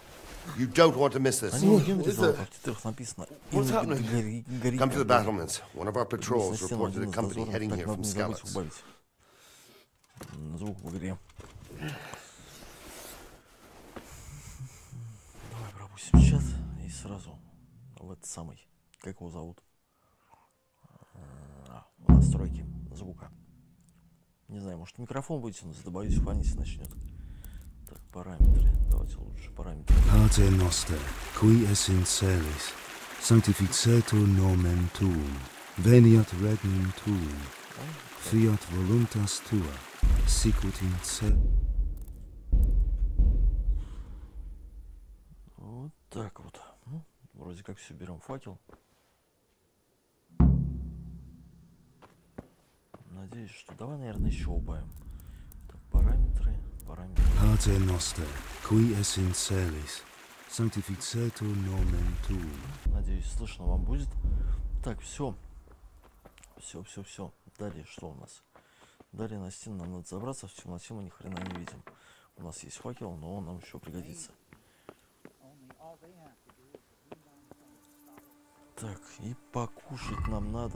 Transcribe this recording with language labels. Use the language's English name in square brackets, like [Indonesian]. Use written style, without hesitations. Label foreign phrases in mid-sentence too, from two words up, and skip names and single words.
[English] You don't want to miss this. What's happening? Come to the battlements. One of our patrols reported a company heading here from Scouts. [Russian] Звук в игре. Давай пропустим чат и сразу в этот самый, как его зовут, настройки звука. Не знаю, может микрофон вытянуть, да боюсь, фонить начнет. Так, параметры. Давайте лучше параметры. [Latin] Pater noster, qui es in celis, sanctificetur nomen tuum, veniat regnum tuum, fiat voluntas tua, sicut in cielo. [Russian] Вот так вот. Ну, вроде как все, берем факел. Надеюсь, что... Давай, наверное, еще убавим. Так, параметры. [Latin] Pater noster, qui es in celis, sanctificetur nomen tuum. [Russian] Надеюсь, слышно вам будет. Так, все. Все. Далее что у нас? Далее на стену нам надо забраться. В темноте мы ни хрена не видим. У нас есть факел, но он нам еще пригодится. Так, и покушать нам надо.